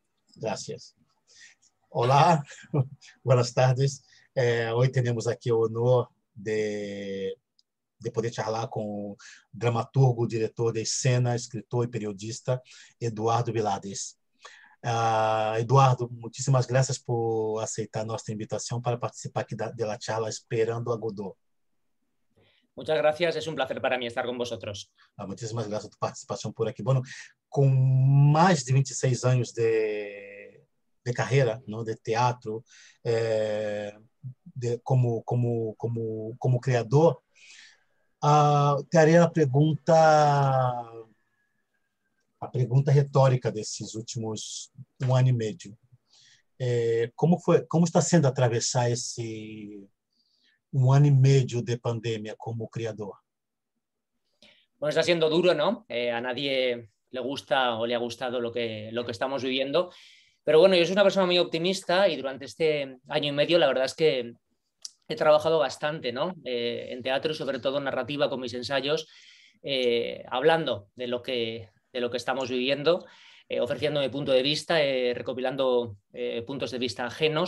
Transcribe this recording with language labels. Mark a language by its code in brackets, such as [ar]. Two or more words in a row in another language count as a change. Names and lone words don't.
[es] Gracias. Olá, buenas tardes. Hoy tenemos [pt] aqui o honor de poder charlar com o dramaturgo, diretor de cena, escritor e periodista Eduardo Vilades. Eduardo, muitíssimas graças por aceitar nossa invitação para participar aqui da charla Esperando a Godot. [es] Muchas gracias, es un placer para mí estar con vosotros. [pt] Muitíssimas graças por participação por aqui. Bueno, com mais de 26 anos de carreira, não, de teatro, como criador, te harei a pergunta retórica desses últimos 1 ano e meio. Como está sendo atravessar esse 1 ano e meio de pandemia como criador? [es] Bueno, está siendo duro, ¿no? A nadie le gusta o le ha gustado lo que estamos viviendo. Pero bueno, yo soy una persona muy optimista y durante este año y medio la verdad es que he trabajado bastante, ¿no? En teatro y sobre todo en narrativa con mis ensayos, hablando de lo que estamos viviendo, ofreciendo mi punto de vista, recopilando puntos de vista ajenos.